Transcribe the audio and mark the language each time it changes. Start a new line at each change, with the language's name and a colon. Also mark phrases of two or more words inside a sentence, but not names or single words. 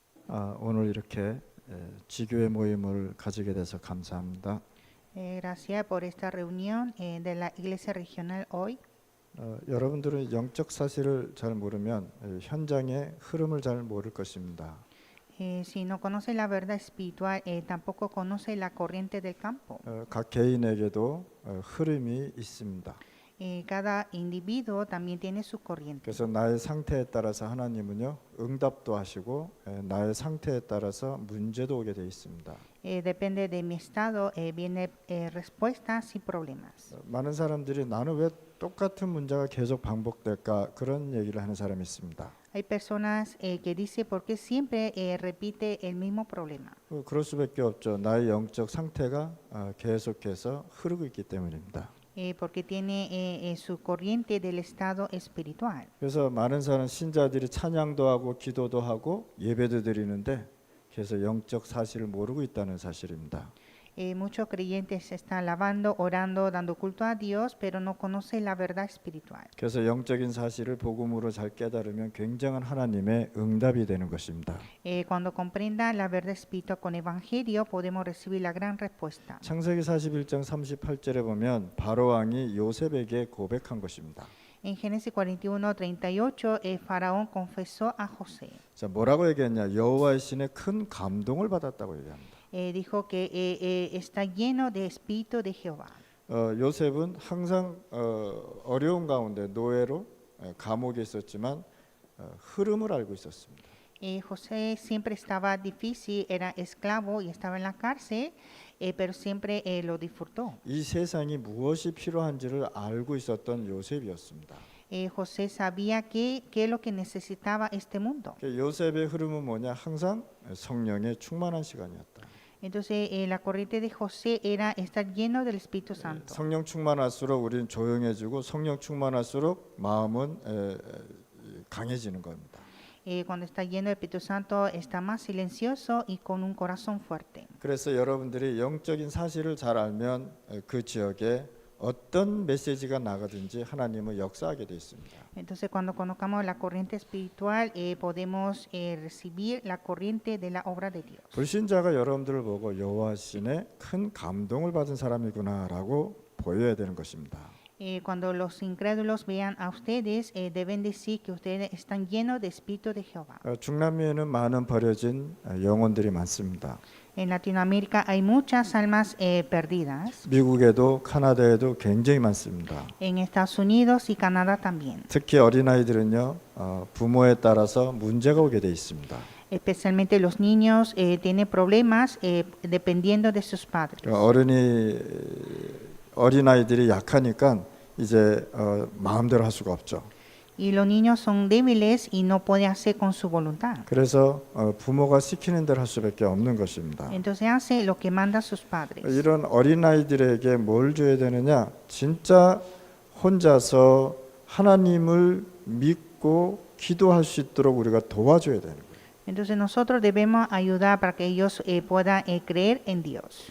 Korean: 오늘 이렇게 지교회 모임을 가지게 돼서 감사합니다.
Spanish: Gracias por esta reunión de la Iglesia Regional hoy.
Korean: 여러분들은 영적 사실을 잘 모르면 현장의 흐름을 잘 모를 것입니다.
Spanish: Si no conoce la verdad espiritual, tampoco conoce la corriente del campo.
Korean: 각 개인에게도 흐름이 있습니다.
Spanish: Cada individuo también tiene su corriente.
Korean: 그래서 나의 상태에 따라서 하나님은요 응답도 하시고 나의 상태에 따라서 문제도 오게 돼 있습니다.
Spanish: Depende de mi estado, viene respuestas y problemas.
Korean: 많은 사람들이 나는 왜 똑같은 문제가 계속 반복될까 그런 얘기를 하는 사람이 있습니다.
Spanish: Hay personas que dicen por qué siempre repite el mismo problema.
Korean: 그럴 수밖에 없죠. 나의 영적 상태가 계속해서 흐르고 있기 때문입니다.
Spanish: Porque tiene su corriente del estado espiritual.
Korean: 그래서 많은 사람 신자들이 찬양도 하고 기도도 하고 예배도 드리는데 그래서 영적 사실을 모르고 있다는 사실입니다.
Spanish: Muchos creyentes están alabando, orando, dando culto a Dios, pero no conocen la verdad espiritual.
Korean: 그래서 영적인 사실을 복음으로 잘 깨달으면 굉장한 하나님의 응답이 되는 것입니다.
Spanish: Cuando comprenda la verdad espiritual con evangelio, podemos recibir la gran respuesta.
Korean: 창세기 41장 38절에 보면 바로 왕이 요셉에게 고백한 것입니다.
Spanish: En Génesis 41:38, el faraón confesó a José.
Korean: 자, 뭐라고 얘기했냐? 여호와의 신에 큰 감동을 받았다고 얘기합니다.
Spanish: Dijo que está lleno de espíritu de Jehová.
Korean: 요셉은 항상 어려운 가운데 노예로 감옥에 있었지만 흐름을 알고 있었습니다.
Spanish: José siempre estaba difícil, era esclavo y estaba en la cárcel, pero siempre lo disfrutó.
Korean: 이 세상이 무엇이 필요한지를 알고 있었던 요셉이었습니다.
Spanish: José sabía qué es lo que necesitaba este mundo.
Korean: 요셉의 흐름은 뭐냐? 항상 성령의 충만한 시간이었다.
Spanish: Entonces, la corriente de José era estar lleno del Espíritu Santo.
Korean: 성령 충만할수록 우리는 조용해지고 성령 충만할수록 마음은 강해지는 겁니다.
Spanish: Cuando está lleno del Espíritu Santo, está más silencioso y con un corazón fuerte.
Korean: 그래서 여러분들이 영적인 사실을 잘 알면 그 지역에 어떤 메시지가 나가든지 하나님은 역사하게 돼 있습니다.
Spanish: Entonces, cuando conozcamos la corriente espiritual, podemos recibir la corriente de la obra de Dios.
Korean: 불신자가 여러분들을 보고 여호와 신의 큰 감동을 받은 사람이구나라고 보여야 되는 것입니다.
Spanish: Cuando los incrédulos vean a ustedes, deben decir que ustedes están llenos de Espíritu de Jehová.
Korean: 중남미에는 많은 버려진 영혼들이 많습니다.
Spanish: En Latinoamérica hay muchas almas perdidas.
Korean: 미국에도 카나다에도 굉장히 많습니다.
Spanish: En Estados Unidos y Canadá también.
Korean: 특히 어린아이들은요 부모에 따라서 문제가 오게 돼 있습니다.
Spanish: Especialmente los niños tienen problemas dependiendo de sus padres.
Korean: 어린아이들이 약하니까 이제 마음대로 할 수가 없죠.
Spanish: Y los niños son débiles y no pueden hacer con su voluntad.
Korean: 그래서 부모가 시키는 대로 할 수밖에 없는 것입니다.
Spanish: Entonces hace lo que manda sus padres.
Korean: 이런 어린아이들에게 뭘 줘야 되느냐? 진짜 혼자서 하나님을 믿고 기도할 수 있도록 우리가 도와줘야 되는 거예요.
Spanish: Entonces nosotros debemos ayudar para que ellos puedan creer en Dios.